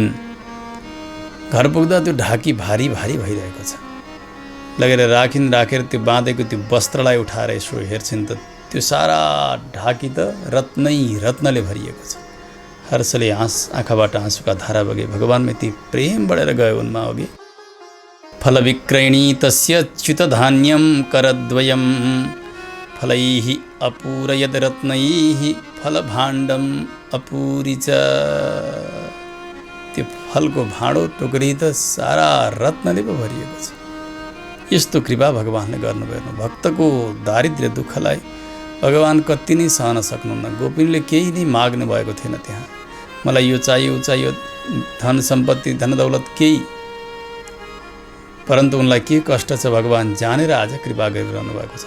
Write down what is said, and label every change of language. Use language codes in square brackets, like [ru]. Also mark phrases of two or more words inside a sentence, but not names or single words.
[ne] घर पुग्दा त्यो ढाकी भारी भइरहेको छ। लगेर राखेर त्यो बाँधेको त्यो वस्त्रलाई उठाएर यसो हेर्छिन् त त्यो सारा ढाकी त रत्नले भरिएको छ। हर्षले आँखाबाट आँसुका धारा बगे। भगवानमा यति प्रेम बढेर गयो उनमा अघि। [sa] फल विक्रयणी तस्य च्युत धान्यम करद्वयम फलैः अपूरयद रत्नैः फल भाण्डम अपूरी च। [ne] त्यो फलको भाँडो टोकरी त सारा रत्नले पो भरिएको छ। यस्तो कृपा भगवानले गर्नुभयो। भक्तको दारिद्र्य दुःखलाई भगवान कति नै सहन सक्नुहुन्न। गोपिनीले केही नै माग्नु भएको थिएन त्यहाँ। मलाई यो चाहियो धन सम्पत्ति धन दौलत केही, परन्तु उनलाई के कष्ट छ भगवान जानेर आज कृपा गरिरहनु भएको छ।